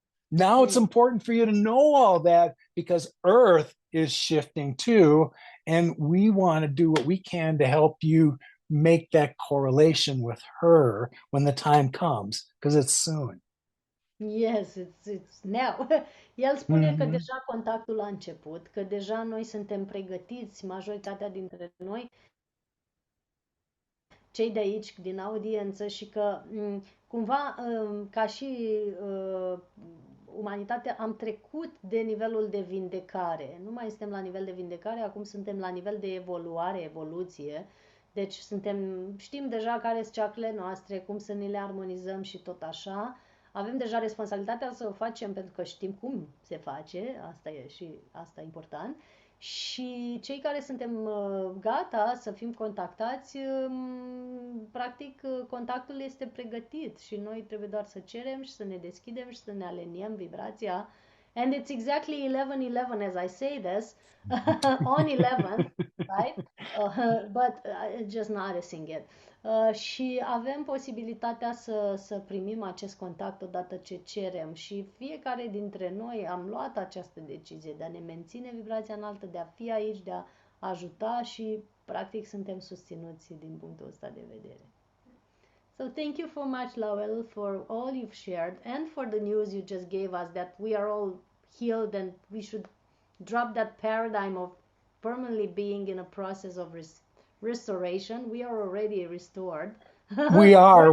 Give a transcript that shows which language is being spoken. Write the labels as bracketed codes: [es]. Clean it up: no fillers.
[en] Now it's Mm. important for you to know all that because Earth is shifting too. And we want to do what we can to help you make that correlation with her when the time comes, because it's soon. Yes, it's now. [ro] El spune că Mm-hmm. deja contactul a început, că deja noi suntem pregătiți, majoritatea dintre noi, cei de aici, din audiență, și că cumva, ca și umanitate, am trecut de nivelul de vindecare. Nu mai suntem la nivel de vindecare, acum suntem la nivel de evoluare, evoluție. Deci știm deja care sunt ceacrele noastre, cum să ne le armonizăm și tot așa. Avem deja responsabilitatea să o facem pentru că știm cum se face, asta e și asta e important. Și cei care suntem gata să fim contactați, practic contactul este pregătit și noi trebuie doar să cerem și să ne deschidem și să ne aliniem vibrația. [en] And it's exactly 11:11 as I say this, on 11, right? But just noticing it. [ro] Și avem posibilitatea să primim acest contact odată ce cerem și fiecare dintre noi am luat această decizie de a ne menține vibrația înaltă, de a fi aici, de a ajuta și practic suntem susținuți din punctul ăsta de vedere. [en] So thank you so much, Lowell, for all you've shared and for the news you just gave us that we are all healed and we should drop that paradigm of permanently being in a process of restoration. We are already restored. We are.